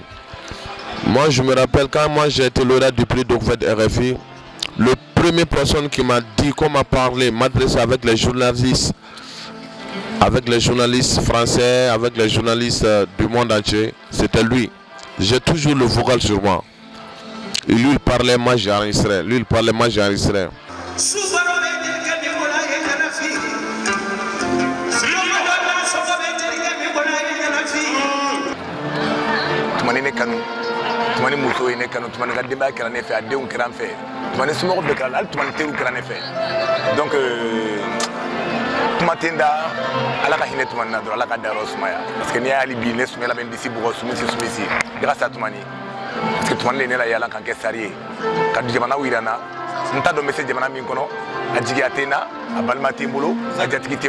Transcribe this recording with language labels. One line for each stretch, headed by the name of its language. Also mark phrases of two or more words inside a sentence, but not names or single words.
French: Moi, je me rappelle quand moi j'ai été lauréat du prix d'Ocvet RFI, le premier personne qui m'a dit, qu'on m'a parlé, m'adresser avec les journalistes français, avec les journalistes du monde entier, c'était lui. J'ai toujours le vocal sur moi. Et lui, il parlait, moi j'ai enregistré. Lui, il parlait, moi j'ai enregistré.
Bambara: Tumani muso ne kanu tumani ka denbaya kɛra ne fɛ a denw kɛra n fɛ tumani somɔgɔw bɛɛ kɛra hali tumani teriw kɛra ne fɛ donc kuma tɛ n da ala ka hinɛ tumani na dɔrɔn ala ka dayɔrɔ sumaya
French: parce que
Bambara: n'i y'a hali bi ne sumela bɛ n disi bugɔ sumisi grâce à tumani
French: parce que
Bambara: tumani de ne la yala ka kɛ sari ye ka jamanaw yira n na n t'a dɔn n bɛ se jamana min kɔnɔ a jigiya tɛ n na a balima tɛ n bolo a jatigi tɛ n